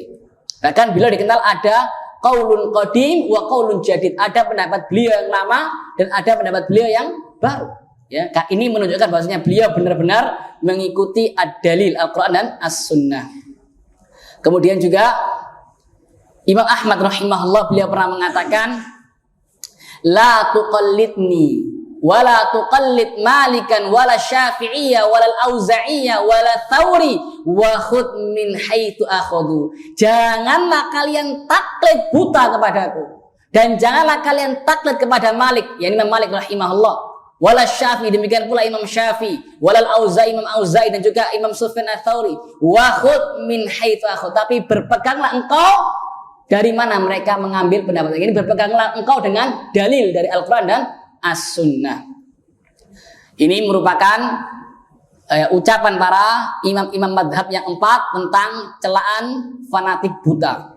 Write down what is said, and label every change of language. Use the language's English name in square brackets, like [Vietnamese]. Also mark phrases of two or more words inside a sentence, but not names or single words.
[Indonesian] Bahkan beliau dikenal ada [Arabic] قول قديم وقول جديد. [Indonesian] Ada pendapat beliau yang lama dan ada pendapat beliau yang baru. Ya, ini menunjukkan bahwasanya beliau benar-benar mengikuti ad-dalil Al-Quran dan As-Sunnah. Kemudian juga Imam Ahmad rahimahullah beliau pernah mengatakan, [Arabic] لا تقلدني ولا تقلد مالكا ولا الشافعي ولا الأوزاعي ولا الثوري وخذ من حيث أخذوا. [Indonesian] Janganlah kalian taklid buta kepadaku dan janganlah kalian taklid kepada Malik, yakni Imam Malik rahimahullah, wala Syafi'i, demikian pula Imam Syafi'i, wala Al-Auza'i, Imam Auza'i, dan juga Imam Sufyan Ats-Tsauri. [Arabic] وخذ من حيث أخذوا, [Indonesian] tapi berpeganglah engkau dari mana mereka mengambil pendapat ini. Berpeganglah engkau dengan dalil dari Al-Quran dan As-Sunnah. Ini merupakan ucapan para imam-imam madhab yang 4 tentang celaan fanatik buta.